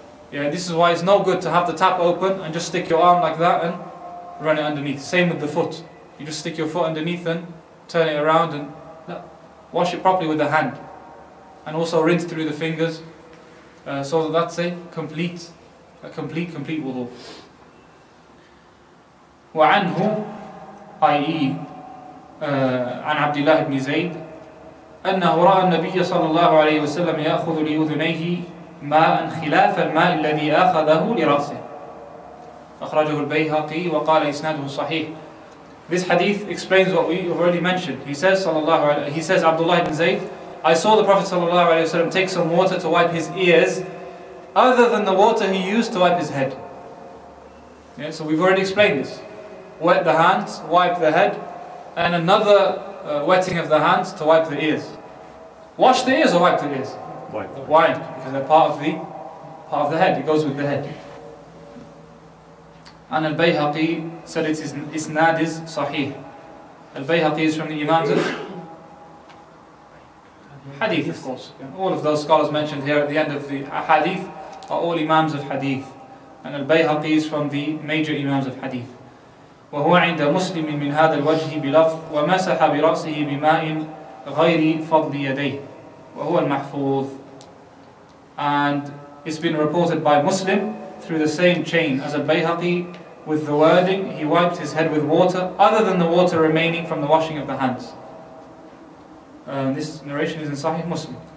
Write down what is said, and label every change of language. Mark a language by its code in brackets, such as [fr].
[en] Yeah, this is why it's no good to have the tap open and just stick your arm like that and run it underneath. Same with the foot. You just stick your foot underneath and turn it around and wash it properly with the hand. And also rinse through the fingers, so that's a complete wudu. [ar] وعنه i.e. عن عبد الله بن زيد أنه رأى النبي صلى الله عليه وسلم يأخذ لأذنيه ماء خلاف الماء الذي أخذه لرأسه. أخرجه البيهقي وقال إسناده صحيح. [en] This hadith explains what we have already mentioned. He says, Abdullah ibn Zayd, I saw the Prophet ﷺ take some water to wipe his ears, other than the water he used to wipe his head. Yeah, so we've already explained this. Wet the hands, wipe the head, and another wetting of the hands to wipe the ears. Wash the ears or wipe the ears? Why? Because they're part of the head. It goes with the head. And Al-Bayhaqi said its isnad is sahih. Al-Bayhaqi is from the Imams of Hadith, of course. All of those scholars mentioned here at the end of the Hadith are all Imams of Hadith. And Al-Bayhaqi is from the major Imams of Hadith. [ar] وهو عند مسلم من هذا الوجه بلفظ ومسح برأسه بماء غير فضل يديه وهو المحفوظ. [en] And it's been reported by Muslim through the same chain as Al-Bayhaqi with the wording, he wiped his head with water other than the water remaining from the washing of the hands. This narration is in Sahih Muslim.